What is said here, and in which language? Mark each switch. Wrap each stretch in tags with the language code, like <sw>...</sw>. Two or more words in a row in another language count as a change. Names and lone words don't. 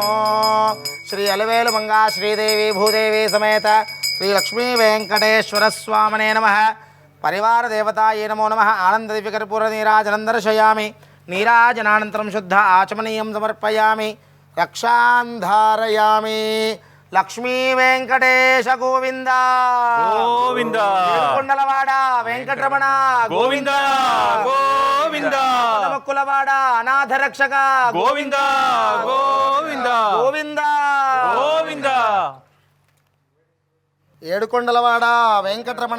<sa>श्री अलवेलु मंगा श्रीदेवी भूदेवी समेत श्री लक्ष्मी वेंकटेश्वर स्वामिने नमः। परिवार देवताये नमो नमः। आनंद दिव्य कर्पूर नीराजनं दर्शयामि। नीराजनानन्तरं शुद्ध आचमनीयं समर्पयामि। रक्षां धारयामि। लक्ष्मी वेंकटेश गोविंद</sa> <te>గోవింద ఏడుకొండలవాడ వెంకటరమణ గోవింద గోవింద కులవాడ అనాథ రక్షక గోవింద గోవింద గోవింద గోవింద ఏడుకొండలవాడ వెంకటరమణ</te>